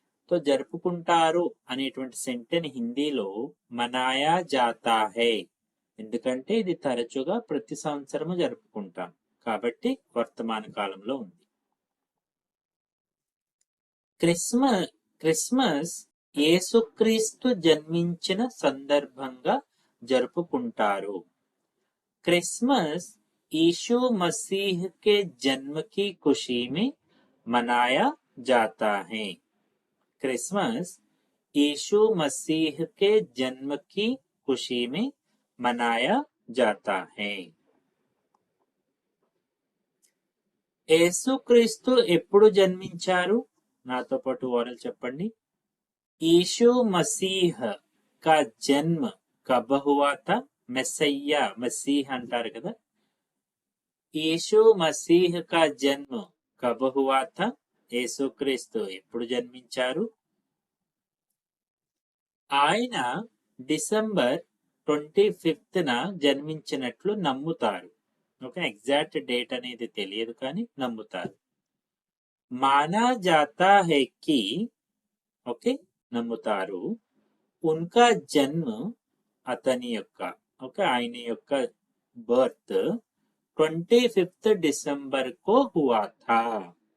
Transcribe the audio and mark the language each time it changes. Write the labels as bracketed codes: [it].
[te] తో జరుపుకుంటారు అనేటువంటి సెంటెన్స్ హిందీలో [hi] మనాయా జాతా హై, [te] ఎందుకంటే ఇది తరచుగా ప్రతి సంవత్సరము జరుపుకుంటాం కాబట్టి వర్తమాన కాలంలో ఉంది. క్రిస్మస్ యేసుక్రీస్తు జన్మించిన సందర్భంగా జరుపుకుంటారు. [hi] क्रिसमस यीशु मसीह के जन्म की खुशी में मनाया जाता है. क्रिसमस यीशु मसीह के जन्म की खुशी में मनाया जाता है. [te] యేసుక్రీస్తు ఎప్పుడు జన్మించారు? నాతో పాటు ఓరల్ చెప్పండి. [hi] यीशु मसीह का जन्म कब हुआ था? [te] మెస్సయ్యా, మసీహ్ అంటారు కదా. [hi] यीशु मसीह का जन्म कब हुआ था? [te] యేసుక్రీస్తు ఎప్పుడు జన్మించారు? ఆయన డిసెంబర్ 25న జన్మించినట్లు నమ్ముతారు. ఓకే, ఎగ్జాక్ట్ డేట్ అనేది తెలియదు కానీ నమ్ముతారు. [hi] మానా జాతా హై కి, [te] ఓకే నమ్ముతారు, [hi] ఉన్కా జన్మ, [te] అతని యొక్క ఓకే ఆయన యొక్క బర్త్ 25th డిసెంబర్ [hi] కో హువా థా.